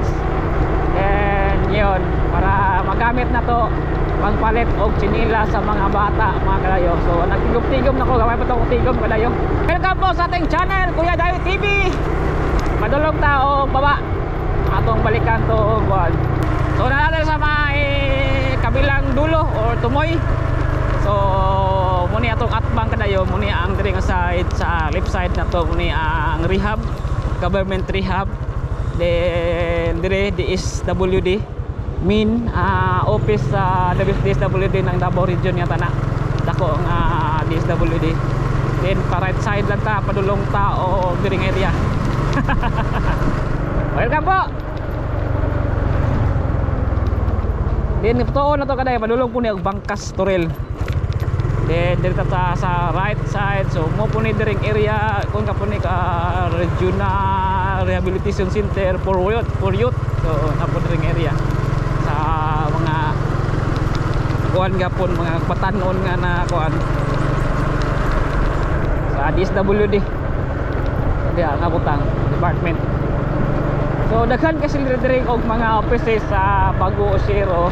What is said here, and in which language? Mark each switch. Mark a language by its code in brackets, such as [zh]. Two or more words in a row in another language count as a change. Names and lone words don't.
[ceb] And yun, para magamit na to pangpalit og chinila sa mga bata, mga kadayo. So nagtigom-tigom na ko, gamay pa to tigom kadayo. [tl] Welcome po sa ating channel [ceb] Kuya Dayo TV. Madulog ta og baba atong balikan to og so [tl] natin sa may kabilang dulo [ceb] or tumoy. So muni atong atbang kadayo, muni ang diri nga side sa [en] left side [ceb] na to, muni ang rehab, [en] government rehab. [ceb] Then dire DSWD [en] main office [ceb] sa DSWD ng Davao Region yata na dako nga DSWD. Then pa [en] right side [ceb] lang ta padulong ta o diri nga area. [tl] Welcome po. [ceb] Then tuon na to kaday padulong po ni og Bangkas Torel. Then dito ta sa [en] right side, [ceb] so mo po ni diring area kung ka po ni ka Regional Rehabilitation Center for youth. So na po diring area sa mga kuan gapon mga batanon nga na kuan sa DSWD. Diya nga butang department. So daghan kasi dire og mga offices sa Bago Osiero.